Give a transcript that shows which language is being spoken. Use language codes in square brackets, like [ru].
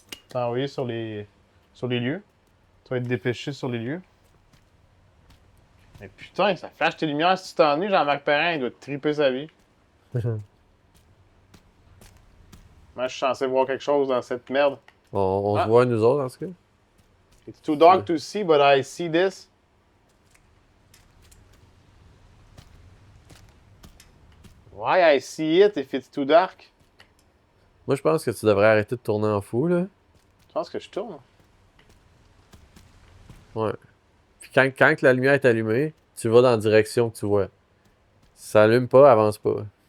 [fr] T'envoyer sur les lieux. Tu vas être dépêché sur les lieux. Mais putain, ça flash tes lumières. Si tu t'ennuies, Jean-Marc Perrin, il doit te triper sa vie. Moi, je suis censé voir quelque chose dans cette merde. On Ah. se voit nous autres, en tout cas. [en] It's too dark to see, but I see this. Why I see it if it's too dark? [fr] Moi, je pense que tu devrais arrêter de tourner en fou, là. Je pense que je tourne. Ouais. Puis quand la lumière est allumée, tu vas dans la direction que tu vois. Si ça allume pas, avance pas.